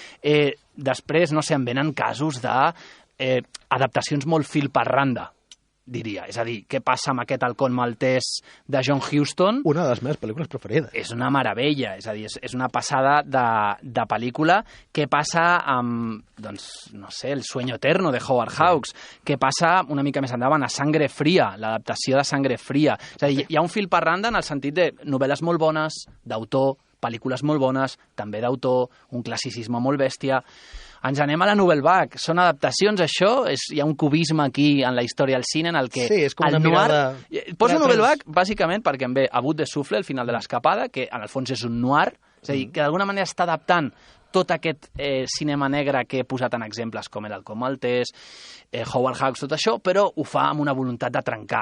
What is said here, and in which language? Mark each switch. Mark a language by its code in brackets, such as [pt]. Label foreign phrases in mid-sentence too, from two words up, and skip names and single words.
[ca] Després, no sé, em venen casos d'adaptacions molt fil per randa, diria. És a dir, què passa amb aquest halcón maltès de John Huston? Una de les meves pel·lícules preferides. És una meravella, és a dir, és una passada de pel·lícula. Què passa amb, doncs, no sé, El sueño eterno de Howard Hawks? Què passa una mica més endavant a Sangre fría, l'adaptació de Sangre fría? És a dir, hi ha un fil per randa en el sentit de novel·les molt bones, d'autor, pel·lícules molt bones, també d'autor, un classicisme molt bèstia. Ens anem a la Nouvelle Vague. Són adaptacions, això? Hi ha un cubisme aquí en la història del cine en el que... Sí, és com una mirada... Poso Nouvelle Vague, bàsicament, perquè em ve A Bout de Souffle, el final de l'escapada, que en el fons és un noir, és a dir, que d'alguna manera està adaptant tot aquest cinema negre que he posat en exemples, com el Halcón maltès, Howard Hawks, tot això, però ho fa amb una voluntat de trencar.